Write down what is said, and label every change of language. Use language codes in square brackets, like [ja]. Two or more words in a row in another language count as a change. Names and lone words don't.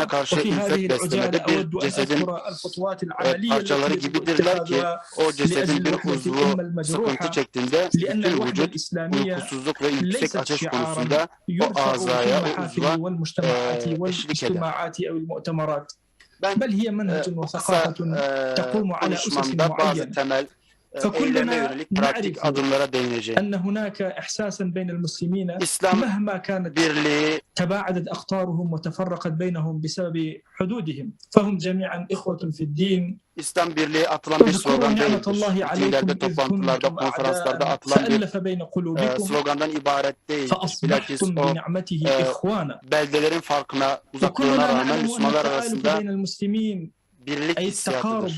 [ar] وفي هذه العجالة أود أن أذكر الخطوات العملية التي يجب اتخاذها لأجل وحدة الأمة المجروحة لأن الوحدة الإسلامية ليست شعارا يرفع في المحافل والمجتمعات والاجتماعات أو المؤتمرات بل هي منهج وثقافة تقوم على أسس معينة. فكلنا نعرف أن هناك إحساسا بين المسلمين مهما كانت تباعدت أقطارهم وتفرقت بينهم بسبب حدودهم فهم جميعا إخوة في الدين. [tr] İslam birliği atılan bir slogan değildir. Mitinglerde, toplantılarda, konferanslarda atılan bir slogandan ibaret değil. Bilakis o beldelerin farkına, uzaklığına rağmen Müslümanlar arasında birlik hissiyyatıdır.